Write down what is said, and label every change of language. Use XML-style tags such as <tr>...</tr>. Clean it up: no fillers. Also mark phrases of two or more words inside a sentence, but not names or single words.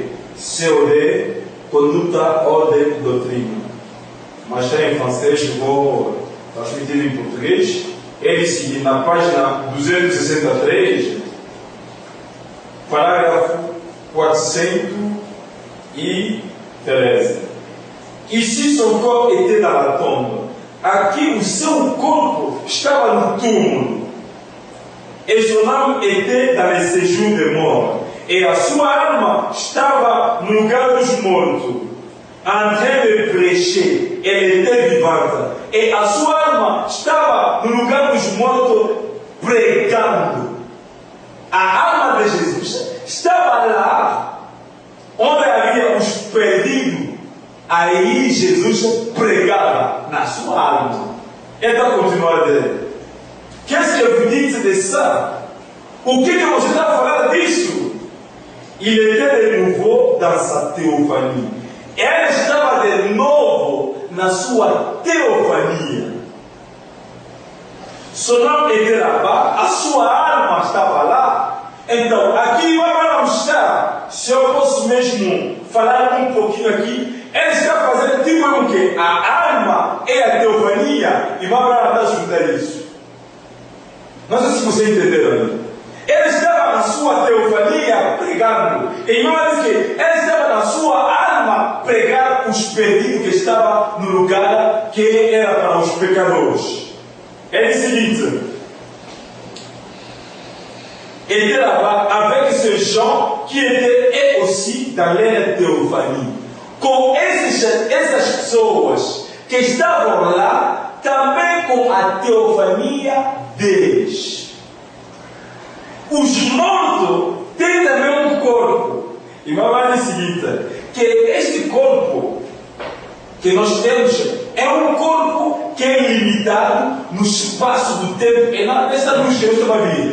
<pt>COD, conduta, ordem, doutrina. Mas está em francês, vou transmitir em português. Ele seguinte, na página 263, parágrafo 413.</pt> <fr>Ici son corps était dans la tombe.</fr> <pt>Aqui o seu corpo estava no túmulo.</pt> <fr>Et son âme était dans le séjour des morts.</fr> <pt>E a sua alma estava no lugar dos mortos.</pt> <fr>En train de prêcher, elle était vivante.</fr> <pt>E a sua alma estava no lugar dos mortos pregando. A alma de Jesus estava lá, onde havia os perdidos, aí Jesus pregava na sua alma. Então, continua a dizer:</pt> <fr>qu'est-ce que vous dites de ça?</fr> <pt>O que você está falando disso?</pt> <fr>Il était de nouveau dans sa théophanie.</fr> <pt>Ele estava de novo na sua teofania. Seu nome</pt> <fr>était là-bas,</fr> <pt>a sua alma estava lá. Então, aqui vamos estar, se eu posso mesmo falar um pouquinho aqui, ele está fazendo tipo o que? A alma é a teofania, e vamos lá estudar isso. Não sei se você entendeu ali. Ele estava na sua teofania pregando. E irmão diz que ele estava na sua alma pregar os perdidos que estavam no lugar que era para os pecadores. Ele diz o seguinte:</pt> <fr>il était là-bas avec ces gens qui étaient aussi dans leur théophanie.</fr> <pt>Com essas pessoas que estavam lá, também com a teofania deles. Os mortos têm também um corpo. E vai dizer o seguinte: que este corpo que nós temos é um corpo que é limitado no espaço do tempo e não nessa luz que eu estou a ver.</pt>